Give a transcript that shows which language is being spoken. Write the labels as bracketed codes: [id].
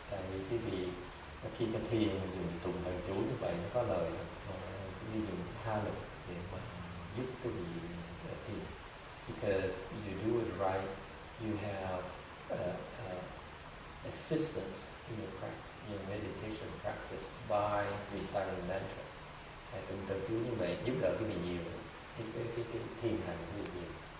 [vi] Tại vì quý vị khi cái thiền dùng tụng thần chú như vậy nó có lời, quý vị dùng tha lực để mà giúp quý vị thiền. [en] Because you do it right, you have assistance in your practice, in your meditation practice by reciting mantras. [vi] Tụng thần chú như vậy giúp đỡ quý vị nhiều, cái thiền hành quý vị nhiều.